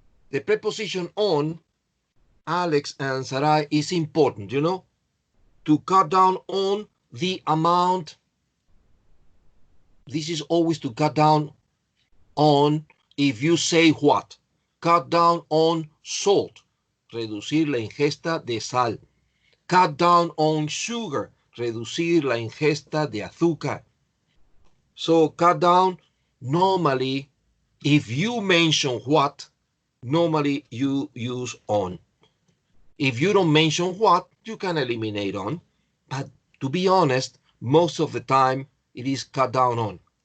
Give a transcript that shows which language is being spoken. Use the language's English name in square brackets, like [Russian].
[English] The preposition on, Alex and Sarai, is important, you know? To cut down on the amount. This is always to cut down on if you say what. Cut down on salt. [Spanish] Reducir la ingesta de sal. [English] Cut down on sugar. [Spanish] Reducir la ingesta de azúcar. [English] So cut down, normally, if you mention what, normally you use on. If you don't mention what, you can eliminate on. But to be honest, most of the time it is cut down on.